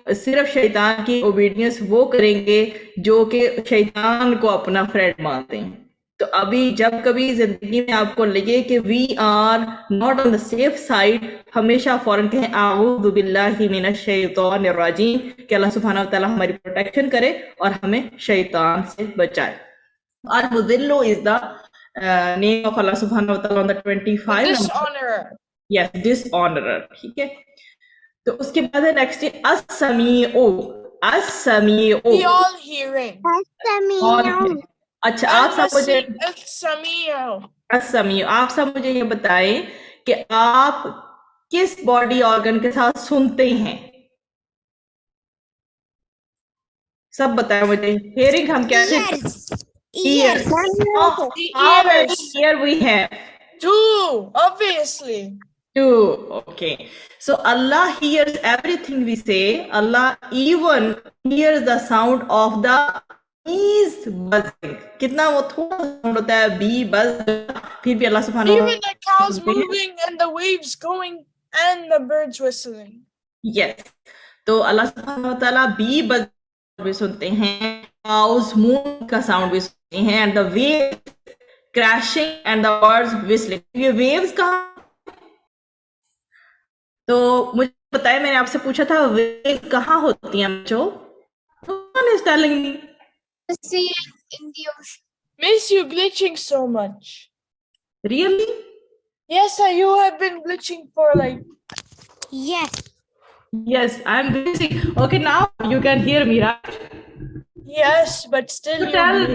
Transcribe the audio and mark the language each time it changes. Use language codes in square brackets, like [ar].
[ur] صرف شیطان کی اوبیڈینس وہ کریں گے جو کہ شیطان کو اپنا فرینڈ مانتے ہیں. تو ابھی جب کبھی زندگی میں آپ کو لگے کہ [en] we are not on the safe side, [ur] ہمیشہ فوراً کہیں [ar] اعوذ باللہ من الشیطان الرجیم، [ur] کہ اللہ سبحانہ وتعالیٰ ہماری پروٹیکشن کرے اور ہمیں شیطان سے بچائے. [en] المذل is the name of Allah سبحانہ وتعالیٰ on the 25 Dishonorer. yes, dishonorer. [ur] ٹھیک ہے. تو اس کے بعد ہے نیکسٹ السمیع. [ar] السمیع [en] The all hearing. [ar] السميع. [ur] اچھا آپ سب مجھے [ar] Al-Sami'u. [ur] السمیع، آپ سب مجھے یہ بتائیں کہ آپ کس باڈی آرگن کے ساتھ سنتے ہیں؟ سب بتائیں مجھے. ہیئرنگ ہم کیسے؟ [en] Ears. How many ear we have? 2, obviously. 2. Okay. So Allah hears everything we say. Allah even hears the sound of the bees buzzing. [ur] کتنا وہ تھوڑا ساؤنڈ ہوتا ہے بی بز، پھر بھی اللہ سبحانہ [en] Even the cows moving and the waves going And the birds whistling. Yes. [ur] تو اللہ سبحانہ وتعالیٰ بی بز بھی سنتے ہیں, cows مون کا ساؤنڈ بھی سنتے ہیں, [en] and the waves crashing and the birds whistling. [ur] یہ waves کہاں, تو مجھے بتائیں, میں نے آپ سے پوچھا تھا waves کہاں ہوتی ہیں بچوں؟ [en] No one is telling me. The sea in the ocean. Miss, you glitching so much. Really? Yes, sir, you have been glitching for like. Yes. Yes, I'm busy. Okay, now you can hear me, right? Yes, but still you Tell me.